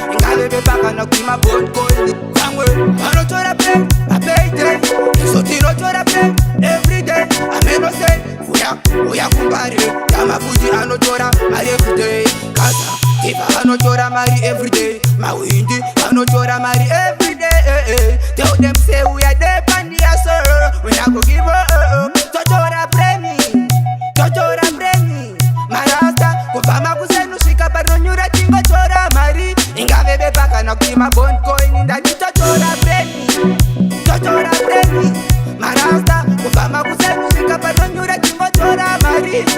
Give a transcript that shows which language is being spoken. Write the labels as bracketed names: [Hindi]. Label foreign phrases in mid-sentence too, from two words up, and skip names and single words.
[Shona] Ingave bepa kana kuti mabond coin. Vamwe vanotora breni, [English] a payday. [Shona] Isu tinotora breni [English] every day. [Shona] Ameno say, uya, uya kumbari. Dama futi anotora mari [English] every day. [Shona] Kaza, Tifa anotora mari [English] every day. [Shona] Mawindi anotora mari [English] every day. [Shona] Eh, eh. [English] Tell them say we are there, pandia, sir. We not go give up, uh, uh. [Shona] Totora breni, totora breni. Marasta, kubva makuseni kusvika panonyura tingotora mari. Ingave bepa kana kuti mabond coin. Ndati totora breni, totora breni. Marasta, kubva makuseni kusvika panonyura tingotora mari.